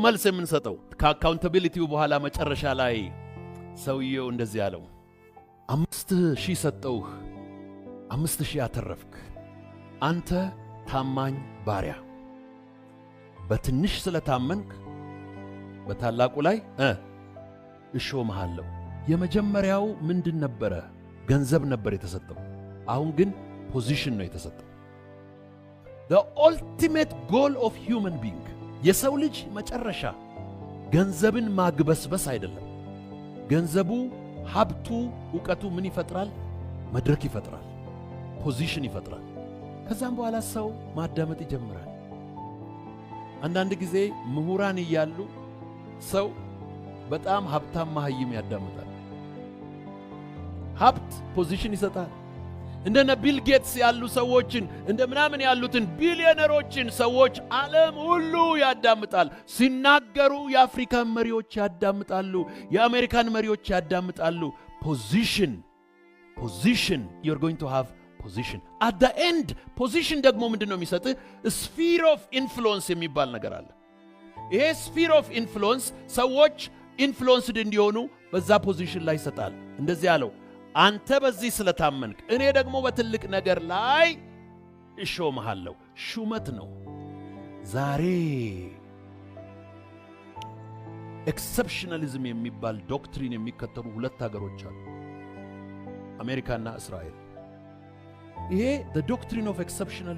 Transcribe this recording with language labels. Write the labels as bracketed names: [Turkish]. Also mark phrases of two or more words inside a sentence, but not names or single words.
[Amharic] መልስ የምንሰጠው። ከአካውንታቢሊቲው በኋላ መጨረሻ ላይ ሰውየው እንደዚህ ያለው 5,000 ሰጠውህ፣ 5,000 አተረፍክ። አንተ ታማኝ ባሪያ፣ በትንሽ ስለታመንክ በታላቁ ላይ እሾምሃለሁ፣ የመጀመሪያው ምንድን ነበረ? ገንዘብ ነበር የተሰጠው። አሁን ግን ፖዚሽን ነው የተሰጠው። [English] the ultimate goal of human being [Amharic] የሰው ልጅ መጨረሻ ገንዘብን ማግበስበስ አይደለም። ገንዘቡ፣ ሀብቱ፣ ዕውቀቱ ምን ይፈጥራል? መድረክ ይፈጥራል፣ ፖዚሽን ይፈጥራል። ከዛም በኋላ ሰው ማዳመጥ ይጀምራል። አንዳንድ ጊዜ ምሁራን እያሉ ሰው በጣም ሀብታም መሃይም ያዳምጣል። ሀብት ፖዚሽን ይሰጣል። እንደነ ቢል ጌትስ ያሉ ሰዎችን እንደ ምናምን ያሉትን ቢሊዮነሮችን ሰዎች ዓለም ሁሉ ያዳምጣል። ሲናገሩ የአፍሪካን መሪዎች ያዳምጣሉ፣ የአሜሪካን መሪዎች ያዳምጣሉ። ፖዚሽን [English] you're going to have position at the end። [Amharic] ፖዚሽን ደግሞ ምንድነው የሚሰጥህ? [English] sphere of influence [Amharic] የሚባል ነገር አለ። ይሄ [English] sphere of influence [Amharic] ሰዎች ኢንፍሉዌንስድ እንዲሆኑ በዛ ፖዚሽን ላይ ይሰጣል። እንደዚህ አለው፣ አንተ በዚህ ስለታመንክ እኔ ደግሞ በትልቅ ነገር ላይ እሾምሃለሁ። ሹመት ነው። ዛሬ ኤክሰፕሽናሊዝም የሚባል ዶክትሪን የሚከተሉ ሁለት ሀገሮች አሉ፣ አሜሪካና እስራኤል። ይሄ [English] the doctrine of exceptional